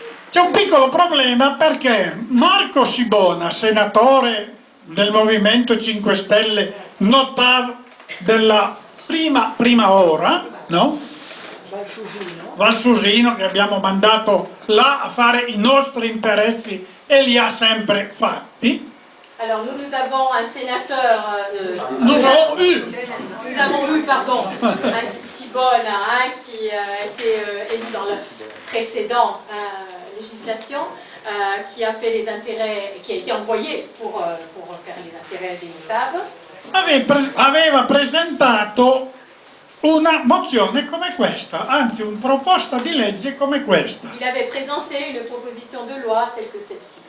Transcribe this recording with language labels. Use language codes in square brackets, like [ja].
[it] C'è un piccolo problema perché Marco Sibona, senatore del Movimento 5 Stelle, notav della prima ora, no? Valsusino, che abbiamo mandato là a fare i nostri interessi e li ha sempre fatti. [fr] Alors nous avons un sénateur, Nous avons eu, pardon, un Sibona qui a été élu dans la précédente législation, qui a fait les intérêts, qui a été envoyé pour faire les intérêts des notables. [it] aveva presentato una mozione come questa, anzi una proposta di legge come questa. [fr] Il avait présenté une proposition de loi telle que celle-ci.